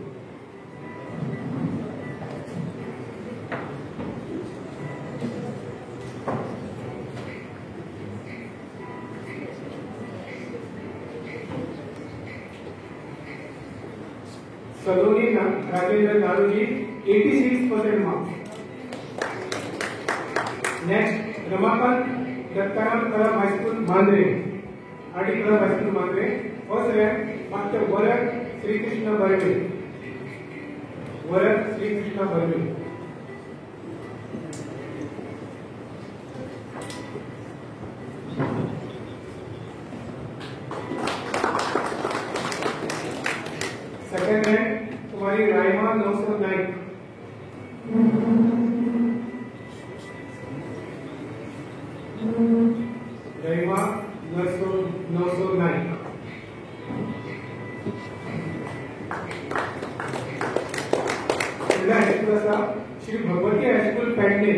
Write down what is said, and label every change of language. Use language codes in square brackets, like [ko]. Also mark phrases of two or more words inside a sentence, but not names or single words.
[kok] सलोनी राजेंद्र नारोजी 86% मार्क्स. नेक्स्ट रमाकांत दत्ताराम कला हायस्कूल मांद्रे. आरडी कला हायस्कूल मांद्रे. [en] first rank master [kok] वरद श्रीकृष्ण बर्वे. वरद श्रीकृष्ण बर्वे. [en] second rank [kok] कुमारी राइमा नौसर नाइक. राइमा नौसर नाइक. श्री भगवती हायस्कूल पेडणे.